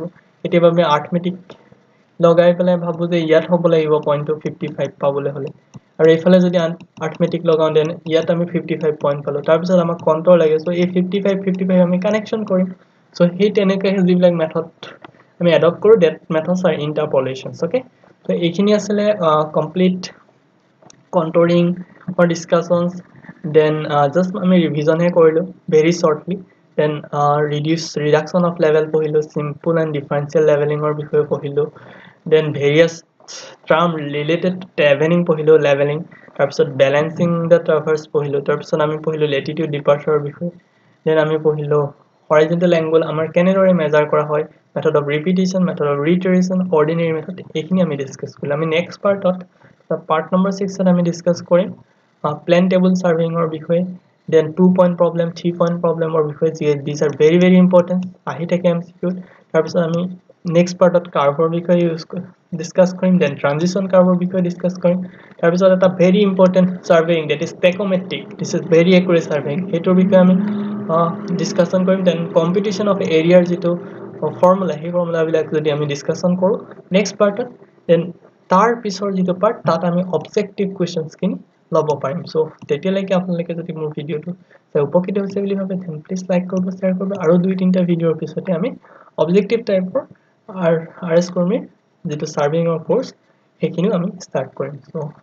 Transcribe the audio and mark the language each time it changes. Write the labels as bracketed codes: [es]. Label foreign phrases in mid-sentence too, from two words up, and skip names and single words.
[as] কেতিয়াবা আমি আৰ্থমেটিক লগাই পেলাই ভাবো যে ইয়াত হ'ব লাগিব পইণ্টটো 55 পাবলৈ হলে, আৰু এইফালে যদি আৰ্থমেটিক লগাও দেন ইয়াত আমি 55 পইণ্ট পালো, তাৰপিছত আমাক কণ্ট্ৰল লাগে. সো এই 55 আমি কানেকশ্যন কৰিম. সো সেই তেনেকৈ যিবিলাক মেথড আমি এডপ্ট কৰো, [en] that methods are interpolations. [as] ওকে, তো এইখিনি আছিলে [en] complete controlling or discussions. Then just আমি revision [as] হে কৰিলো [en] very shortly. Then reduction of level পঢ়িলো, simple and differential leveling or [as] বিষয়ে পঢ়িলো. [en] Then various term related to traveling পঢ়িলো, leveling. [as] তাৰপিছত [en] balancing the traverse [as] পঢ়িলো, তাৰপিছত আমি পঢ়িলো [en] latitude departure [as] বিষয়ে. Then আমি পঢ়িলো [en] horizontal angle [as] আমাৰ কেনেদৰে মেজাৰ কৰা হয়, [en] method of repetition, method of reiteration, ordinary method. [as] এইখিনি আমি ডিসকাস কৰিলো. আমি নেক্সট পাৰ্টত পাৰ্ট নম্বৰ 6 আমি ডিসকাস কৰিম [en] plane table surveying or [as] বিষয়ে, [en] then 2 point problem, 3 point problem or [as] বিষয়ে. [en] These are very very important, [as] আহি থাকে MCQ. তাৰপিছত আমি নেক্সট পাৰ্টত কাৰ্ভৰ বিষয়ে ডিসকাস কৰিম, [en] then transition curve [as] বিষয়ে ডিসকাস কৰিম. তাৰপিছত এটা [en] very important surveying, that is tachometric. This is very accurate surveying, [as] হেইটোৰ বিষয়ে আমি ডিসকাশন কৰিম. [en] then competition of area [as] যিটো ফৰ্মুলা, সেই ফৰ্মুলাবিলাক যদি আমি ডিসকাশন কৰো নেক্সট পাৰ্টত, then তাৰ পিছৰ যিটো পাৰ্ট তাত আমি [en] objective questions [as] খিনি লব পাৰিম. সো তেতিয়ালৈকে আপোনালোকে যদি মোৰ ভিডিওটো উপকৃত হৈছে বুলি ভাবে [en] then please like [as] কৰিব, শ্বেয়াৰ কৰিব, আৰু দুই তিনিটা ভিডিওৰ পিছতে আমি [en] objective type [as] RS কৰ্মীৰ যিটো সাৰ্ভিংৰ কোৰ্স সেইখিনিও আমি ষ্টাৰ্ট কৰিম.